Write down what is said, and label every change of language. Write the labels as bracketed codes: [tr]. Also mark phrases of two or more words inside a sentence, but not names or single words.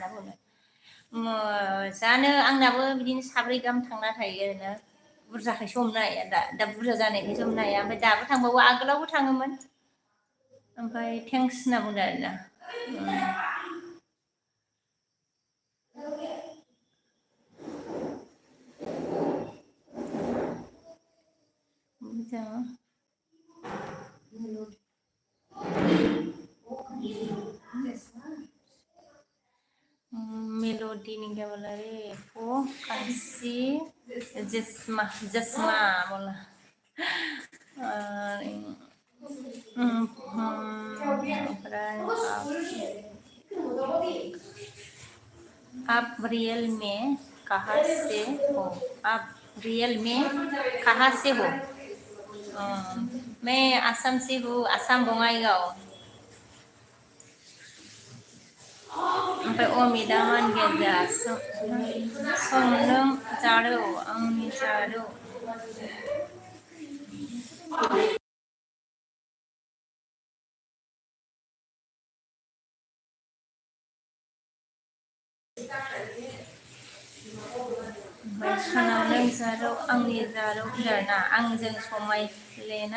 [brx] बुंदों जानो आंनाबो बिदिनो 4 गाहाम थांना थायो ओरैनो बुरजाखायसो हमनो हाया दा बुरजा जानायखायसो हमनो हाया ओमफ्राय दाबो थांबावो आगोलावबो थाङोमोन ओमफ्राय थेंक्स होनना बुंदों आरोना [hi] मोजां मेलोडी नहीं क्या बोला रे वो कंसी जस्मा जस्मा बोला ओमफ्राय आप रियल में कहाँ से हो आप रियल में कहाँ से हो मैं आसाम से हूँ [brx] आसाम बङाइगाव ओमफ्राय अमिता मान गेजा संनों जारौ आंनि जारौ सनाव नों जारौ आंनि जारौ होनना आंजों समायफ्लेनाय